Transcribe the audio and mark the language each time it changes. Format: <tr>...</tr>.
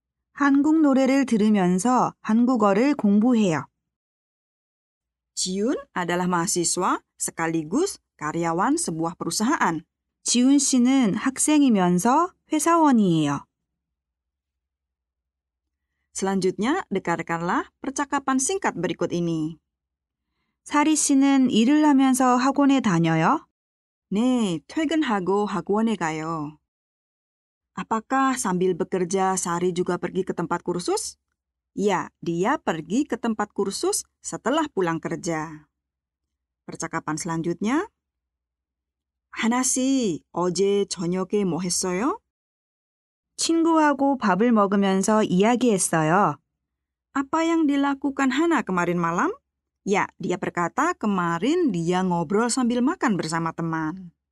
<ko>한국 노래를 들으면서 한국어를 공부해요.</ko> <id>Jiun adalah mahasiswa sekaligus karyawan sebuah perusahaan.</id> <ko>지훈 씨는 학생이면서 회사원이에요.</ko> <id>Selanjutnya, dengarkanlah percakapan singkat berikut ini.</id> <ko>사리 씨는 일을 하면서 학원에 다녀요? 네, 퇴근하고 학원에 가요.</ko> <id>Apakah sambil bekerja Sari juga pergi ke tempat kursus? Ya, dia pergi ke tempat kursus setelah pulang kerja. Percakapan selanjutnya.</id> <ko>하나 씨, 어제 저녁에 뭐 했어요? 친구하고 밥을 먹으면서 이야기했어요.</ko> <id>Apa yang dilakukan Hana kemarin malam? Ya, dia berkata kemarin dia ngobrol sambil makan bersama teman.</id>